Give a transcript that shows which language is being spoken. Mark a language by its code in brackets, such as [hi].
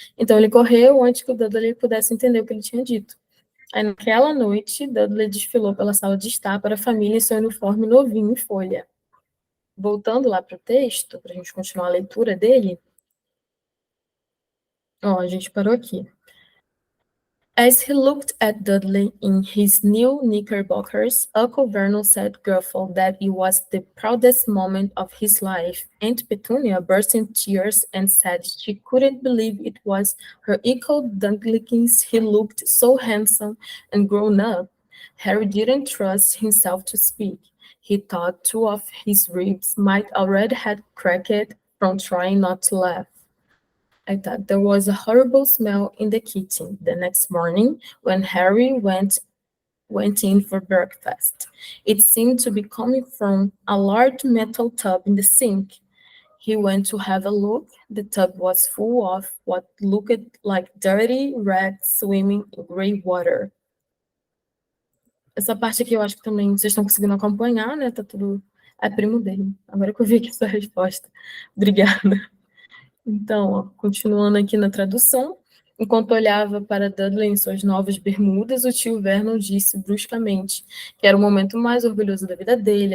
[pt] Então ele correu antes que o Dudley pudesse entender o que ele tinha dito. Aí naquela noite, Dudley desfilou pela sala de estar para a família em seu uniforme novinho em folha. Voltando lá para o texto, para a gente continuar a leitura dele, ó, a gente parou aqui. [en] As he looked at Dudley in his new knickerbockers, Uncle Vernon said gruffly that it was the proudest moment of his life. Aunt Petunia burst into tears and said she couldn't believe it was her Uncle Dunklins. He looked so handsome and grown up. Harry didn't trust himself to speak. He thought two of his ribs might already have cracked from trying not to laugh. I thought there was a horrible smell in the kitchen the next morning when Harry went in for breakfast. It seemed to be coming from a large metal tub in the sink. He went to have a look. The tub was full of what looked like dirty rats swimming in grey water. [pt] Essa parte aqui eu acho que também vocês estão conseguindo acompanhar, né? Tá tudo. É primo dele. Agora que eu vi aqui essa resposta. Obrigada. Então, ó, continuando aqui na tradução. Enquanto olhava para Dudley em suas novas bermudas, o tio Vernon disse bruscamente que era o momento mais orgulhoso da vida dele.